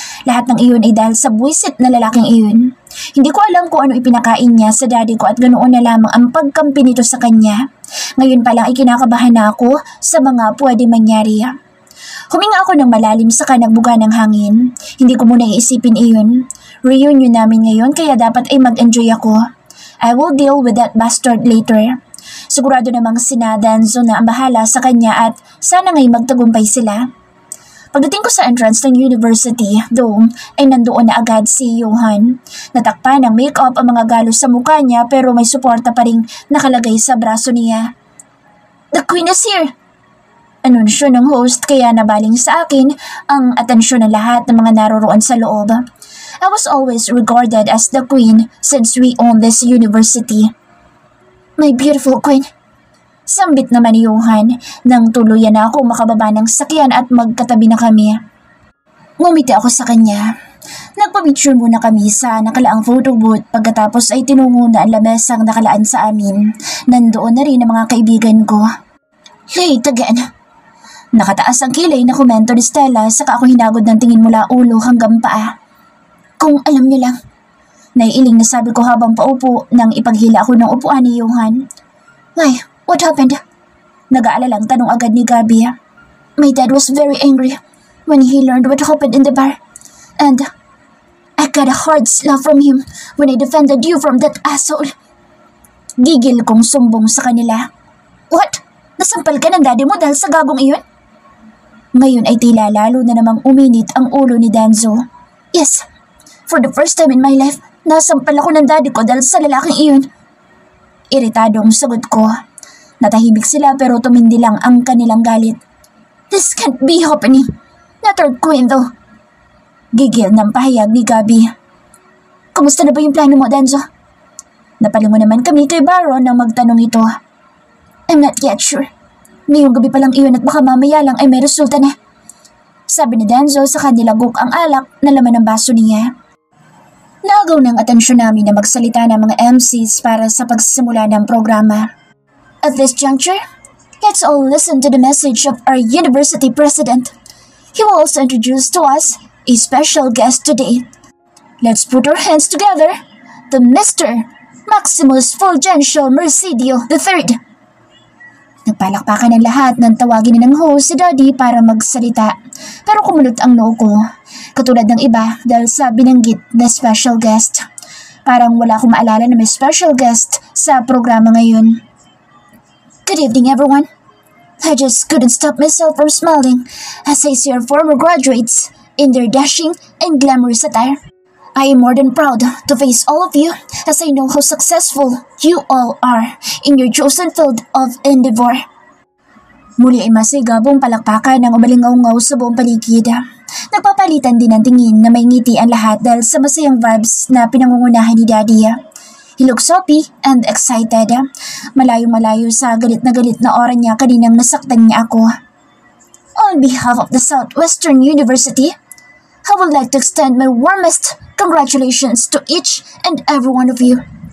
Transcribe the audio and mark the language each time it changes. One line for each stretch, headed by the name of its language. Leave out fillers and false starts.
Filipino: Lahat ng iyon ay dahil sa buwisit na lalaking iyon. Hindi ko alam kung ano ipinakain niya sa Daddy ko at ganoon na lamang ang pagkampi nito sa kanya. Ngayon pa lang ay kinakabahan na ako sa mga pwede mangyari. Huminga ako ng malalim saka nagbuga ng hangin. Hindi ko muna iisipin iyon. Reunion namin ngayon kaya dapat ay mag-enjoy ako.
English: I will deal with that bastard later.
Filipino: Sigurado namang sina Danzo na ang bahala sa kanya at sana ngay magtagumpay sila. Pagdating ko sa entrance ng university, though, ay nandoon na agad si Johan. Natakpan ng make-up ang mga galos sa mukha niya pero may suporta pa ring nakalagay sa braso niya.
English: The Queen is here!
Filipino: Anunsyo ng host kaya nabaling sa akin ang atensyon ng lahat ng mga naroroon sa loob.
English: I was always regarded as the queen since we own this university. My beautiful queen.
Filipino: Sambit naman ni Johan nang tuluyan na ako makababa ng sakyan at magkatabi na kami. Ngumiti ako sa kanya. Nagpa-picture muna kami sa nakalaang photo booth pagkatapos ay tinungo na ang lamesang nakalaan sa amin. Nandoon na rin ang mga kaibigan ko.
English: Late again.
Filipino: Nakataas ang kilay na komento ni Stella saka ako hinagod ng tingin mula ulo hanggang paa. Kung alam niyo lang. Naiiling na sabi ko habang paupo nang ipaghila ako ng upuan ni Johan.
English: Why? What happened?
Filipino: Nag-aalalang tanong agad ni Gabi.
English: My dad was very angry when he learned what happened in the bar. And I got a hard slap from him when I defended you from that asshole.
Filipino: Gigil kong sumbong sa kanila.
English: What?
Filipino: Nasampal ka ng daddy mo dahil sa gagong iyon? Ngayon ay tila lalo na namang uminit ang ulo ni Danzo.
English: Yes, for the first time in my life,
Filipino: nasampal ako ng daddy ko dahil sa lalaking iyon. Iritadong sagot ko. Natahimik sila pero tumindi lang ang kanilang galit.
English: This can't be happening. Not our queen though.
Filipino: Gigil ng pahayag ni Gabi. Kumusta na ba yung plano mo, Danzo? Napalingon naman kami kay Baron nang magtanong ito.
English: I'm not yet sure.
Filipino: Ngayong gabi pa lang iyon at baka mamaya lang ay may resulta na. Sabi ni Denzo sa kanilagok ang alak na laman ng baso niya. Naagaw ng atensyon namin na magsalita ng mga MCs para sa pagsisimula ng programa.
English: At this juncture, let's all listen to the message of our university president. He will also introduce to us a special guest today. Let's put our hands together to Mr. Maximus Fulgencio Mercedio III.
Filipino: Nagpalakpakan ang lahat nang tawagin na ng host si Daddy para magsalita. Pero kumunot ang noo ko, katulad ng iba dahil sa binanggit na special guest. Parang wala akong maalala na may special guest sa programa ngayon.
English: Good evening everyone. I just couldn't stop myself from smiling as I see our former graduates in their dashing and glamorous attire. I am more than proud to face all of you as I know how successful you all are in your chosen field of endeavor.
Filipino: Muli ay masigabong palakpakan ng umalingaw-ngaw sa buong paligid. Nagpapalitan din ng tingin na may ngiti ang lahat dahil sa masayang vibes na pinangungunahan ni Daddy.
English: He looks happy and excited.
Filipino: Malayo-malayo sa galit na aura niya kaninang nasaktan niya ako.
English: On behalf of the Southwestern University, I would like to extend my warmest congratulations to each and every one of you.